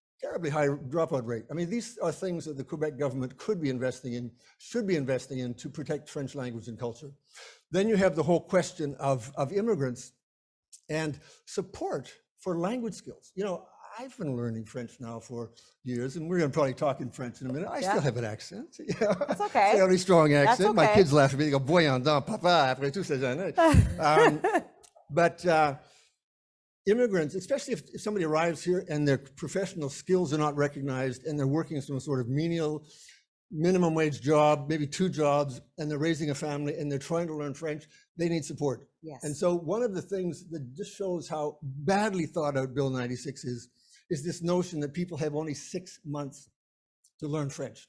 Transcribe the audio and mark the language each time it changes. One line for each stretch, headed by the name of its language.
English: Terribly high dropout rate. I mean, these are things that the Quebec government could be investing in, should be investing in to protect French language and culture. Then you have the whole question of immigrants and support for language skills. I've been learning French now for years, and we're going to probably talk in French in a minute. I still have an accent. That's okay. Fairly strong accent. Okay. My kids laugh at me. They go,
French: voyons donc, papa, après tout ces années.
English: But immigrants, especially if somebody arrives here and their professional skills are not recognized and they're working some sort of menial, minimum wage job, maybe 2 jobs, and they're raising a family and they're trying to learn French, they need support. Yes. And so one of the things that just shows how badly thought out Bill 96 is this notion that people have only 6 months to learn French.